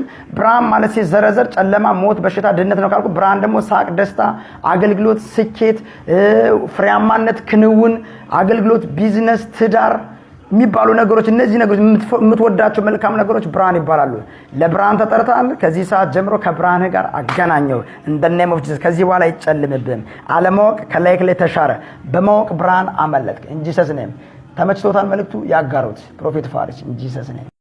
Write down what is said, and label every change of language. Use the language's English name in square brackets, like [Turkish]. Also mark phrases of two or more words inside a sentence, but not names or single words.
[Amharic] ብርሃን ማለት ሲዘረዘር ጨለማ ሞት በሽታ ድህነት ነው ካልኩ ብርሃን ደግሞ ሳቅ ደስታ አገልግሎት ስኬት ፍሬያማነት ክንውን አገልግሎት ቢዝነስ ትዳር የሚባሉ ነገሮች እነዚህ ነገሮች የምትወዳቸው መልካም ነገሮች ብርሃን ይባላሉ ለብርሃን ተጠርተሃል ከዚህ ሰዓት ጀምሮ ከብርሃን ጋር አገናኘው [English] in the name of Jesus [Amharic] ከዚህ በኋላ ይጨልምብም አለማወቅ ከላይክ ላይ ተሻረ በማወቅ ብርሃን አመለጥክ [English] in Jesus name [Amharic] ተመችቶታል መልእክቱ ያጋሩት ፕሮፌት ፋሪስ [English] in Jesus name